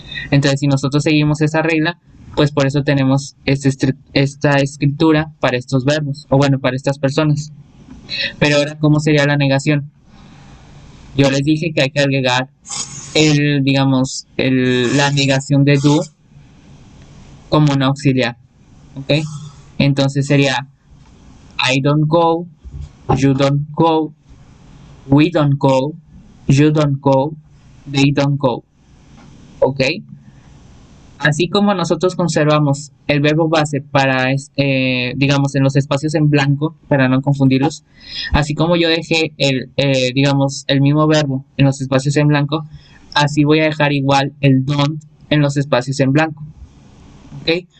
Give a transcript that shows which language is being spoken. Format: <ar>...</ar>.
<es>Entonces, si nosotros seguimos esa regla, pues por eso tenemos esta escritura para estos verbos, o bueno, para estas personas. Pero ahora, ¿cómo sería la negación? Yo les dije que hay que agregar la negación de do como un auxiliar, ¿ok? Entonces sería</es> <en>I don't go, you don't go, we don't go, you don't go, they don't go, ¿ok?</en> <es>Así como nosotros conservamos el verbo base para, digamos, en los espacios en blanco, para no confundirlos, así como yo dejé el mismo verbo en los espacios en blanco, Así voy a dejar igual el don't en los espacios en blanco. ¿Ok?</es>